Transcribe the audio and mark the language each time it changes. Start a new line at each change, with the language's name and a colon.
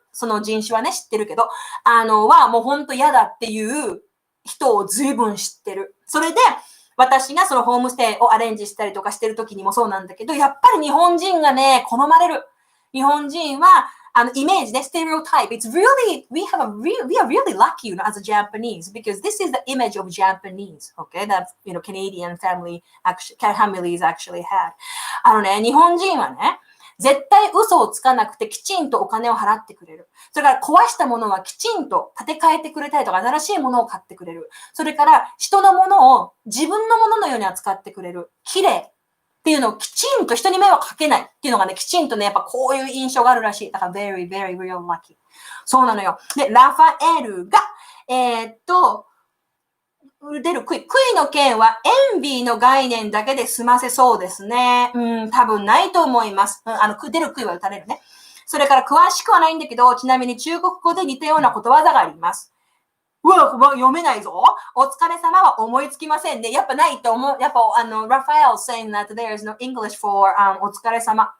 Japanese: その人種はね、知ってるけど、はもうほんと嫌だっていう人を随分知ってる。それで、私がそのホームステイをアレンジしたりとかしてる時にもそうなんだけど、やっぱり日本人がね、好まれる。日本人は、イメージね、stereotype.
English: It's really, we are really lucky, as a Japanese, because this is the image of Japanese, okay, that, Canadian families actually had.
Japanese: 日本人はね、絶対嘘をつかなくてきちんとお金を払ってくれる。それから壊したものはきちんと建て替えてくれたりとか新しいものを買ってくれる。それから人のものを自分のもののように扱ってくれる。綺麗っていうのをきちんと人に迷惑かけないっていうのがね、きちんとね、やっぱこういう印象があるらしい。だから
English: very, very, real lucky.
Japanese: そうなのよ。で、ラファエルが、出る杭の件はエンビーの概念だけで済ませそうですね。多分ないと思います。出る杭は打たれるね。それから詳しくはないんだけど、ちなみに中国語で似たようなことわざがあります。読めないぞ。お疲れ様は思いつきませんね。やっぱないと思う。やっぱ
English: ラファエル saying that there is no English for、お疲れ様。